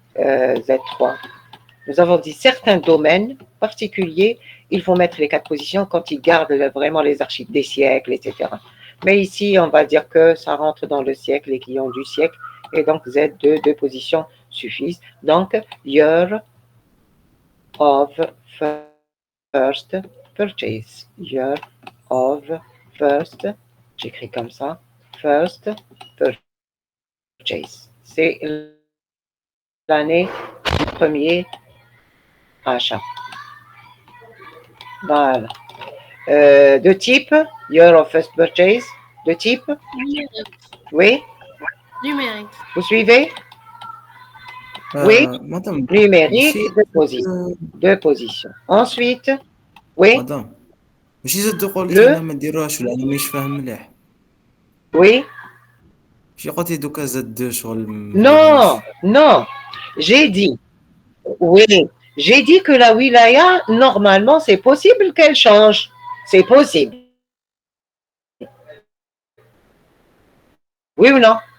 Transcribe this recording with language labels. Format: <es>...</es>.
<fr>Z3. Nous avons dit certains domaines particuliers, il faut mettre les 4 positions quand ils gardent vraiment les archives des siècles, etc. Mais ici, on va dire que ça rentre dans le siècle, les clients du siècle, et donc Z2, 2 positions suffisent.</fr> <en>Donc, year of first purchase. Year of first,</en> <fr>j'écris comme ça,</fr> <en>first purchase.</en> <fr>C'est l'année du premier achat. Voilà. De type,</fr> <en>year of first purchase,</en> <fr>de type, oui, Numérique. vous suivez? Oui,</fr> <ar>مدام</ar> <fr>numérique,</fr> <ar>ماشي</ar> <fr>deux positions. Ensuite, oui,</fr> <ar>مدام ماشي زاد قلت</ar> <fr>Le-</fr> <ar>انا ما نديروهاش ولا انا مانيش فاهم مليح</ar> <fr>oui,</fr> <ar>ماشي قلتي دوكا زاد شغل</ar> <fr>non, non, j'ai dit, oui, j'ai dit que la wilaya, normalement, c'est possible qu'elle change. C'est possible. Oui ou non?</fr>